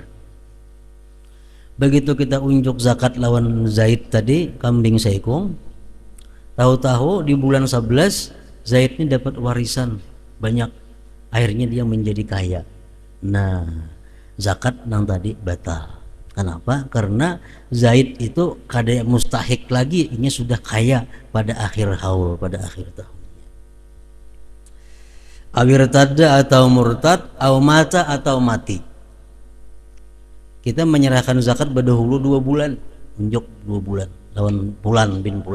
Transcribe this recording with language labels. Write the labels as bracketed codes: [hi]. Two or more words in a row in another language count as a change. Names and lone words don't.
[bjn] Begitu kita unjuk zakat lawan Zaid tadi, kambing seekor, tahu-tahu di bulan 11 Zaid ini dapat warisan banyak, akhirnya dia menjadi kaya. Nah, zakat yang tadi batal. Kenapa? Karena Zaid itu kada mustahik lagi, ini sudah kaya pada akhir haul, pada akhir tahun. Awir tadda atau murtad, atau mata atau mati. Kita menyerahkan zakat berdahulu 2 bulan, unjuk 2 bulan lawan Pulan bin Pulan.